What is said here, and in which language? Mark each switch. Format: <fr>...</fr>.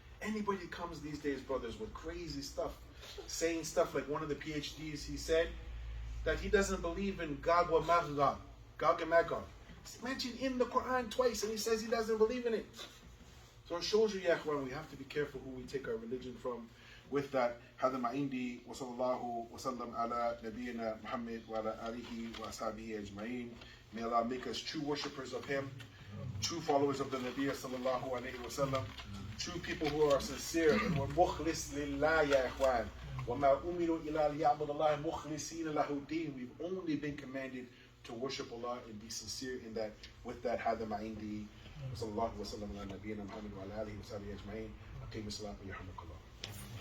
<en>Anybody comes these days, brothers, with crazy stuff, saying stuff like one of the PhDs, he said that he doesn't believe in Gog and Magog, Gog and Magog. It's mentioned in the Quran twice, and he says he doesn't believe in it. So it shows you, ya ikhwan, we have to be careful who we take our religion from. With that,</en> <ar>هذا ما عندي وصلى الله وسلم على نبينا محمد وعلى آله وأصحابه أجمعين.</ar> <en>May Allah make us true worshippers of Him, true followers of the Nabi sallallahu alayhi wa sallam, true people who are sincere and were mukhlis lillah, ya ikhwan.</en> <ar>وَمَا أُمِرُوا إِلَىٰ لِيَعْبُدَ اللَّهَ مُخْلِصِينَ لَهُ الدِّينَ.</ar> <en>We've only been commanded to worship Allah and be sincere in that. With that,</en> <ar>هذا ما عندي وصلى الله وسلم على نبينا محمد وعلى آله وصحبه أجمعين. أقيموا الصلاة ويرحمكم الله.</ar>